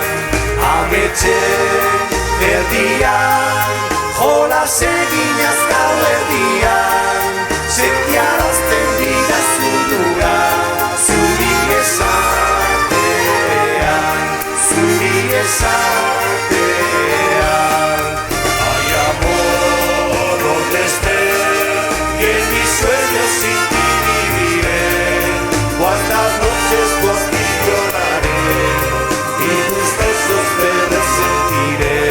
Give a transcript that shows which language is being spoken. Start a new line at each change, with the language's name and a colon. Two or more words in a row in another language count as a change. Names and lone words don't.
Basque: Ametxen erdian, jolas eginaz gauerdian, sentiarazten didazun gura, zuri esatean, zuri esatean.
Spanish: Cuántas noches por ti lloraré y tus besos me resentiré.